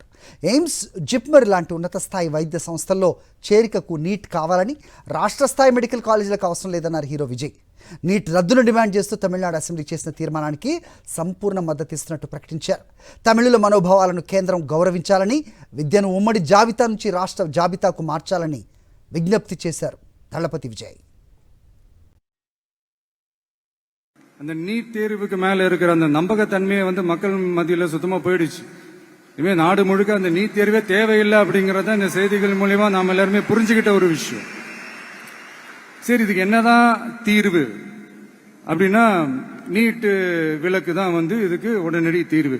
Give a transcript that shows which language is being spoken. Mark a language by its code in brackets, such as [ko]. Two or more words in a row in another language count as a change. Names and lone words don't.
[te] ఎయిమ్స్, జిప్మర్ లాంటి ఉన్నత స్థాయి వైద్య సంస్థల్లో చేరికకు నీట్ కావాలని, రాష్ట్ర స్థాయి మెడికల్ కాలేజీలకు అవసరం లేదన్నారు హీరో విజయ్. నీట్ రద్దును డిమాండ్ చేస్తూ తమిళనాడు అసెంబ్లీ చేసిన తీర్మానానికి సంపూర్ణ మద్దతు ఇస్తున్నట్టు ప్రకటించారు. తమిళుల మనోభావాలను కేంద్రం గౌరవించాలని, విద్యను ఉమ్మడి జాబితా నుంచి రాష్ట్ర జాబితాకు మార్చాలని విజ్ఞప్తి చేశారు தளபதி விஜய். [ta] அந்த நீட் தேர்வுக்கு மேல இருக்கிற அந்த நம்பகத்தன்மையை மக்கள் மத்தியில் சுத்தமா போயிடுச்சு. இனிமே நாடு முழுக்க அந்த நீட் தேர்வே தேவையில்லை அப்படிங்கறத இந்த செய்திகள் மூலமா நாம எல்லாருமே புரிஞ்சுக்கிட்ட ஒரு விஷயம். சரி, இதுக்கு என்னதான் தீர்வு அப்படின்னா, நீட்டு விலக்கு தான் இதுக்கு உடனடி தீர்வு.